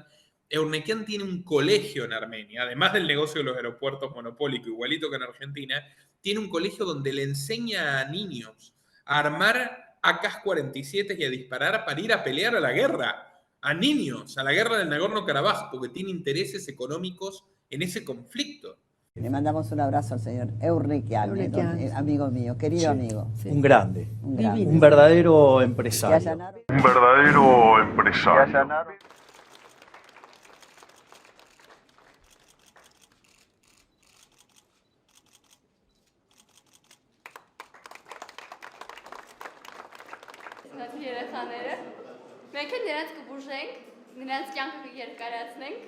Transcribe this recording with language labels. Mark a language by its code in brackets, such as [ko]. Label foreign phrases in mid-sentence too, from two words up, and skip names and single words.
[es] Eurnequian tiene un colegio en Armenia, además del negocio de los aeropuertos monopólico, igualito que en Argentina, tiene un colegio donde le enseña a niños a armar AK-47 y a disparar para ir a pelear a la guerra, a niños, a la guerra del Nagorno-Karabaj, porque tiene intereses económicos en ese conflicto. Le mandamos un abrazo al señor Eurnequian, amigo mío, querido Sí, amigo. sí. Un grande, Un grande. un verdadero empresario. Un verdadero empresario. [hy] Երեխաները մենք էլ նրանց կբուժենք, նրանց կյանքը կերկարացնենք։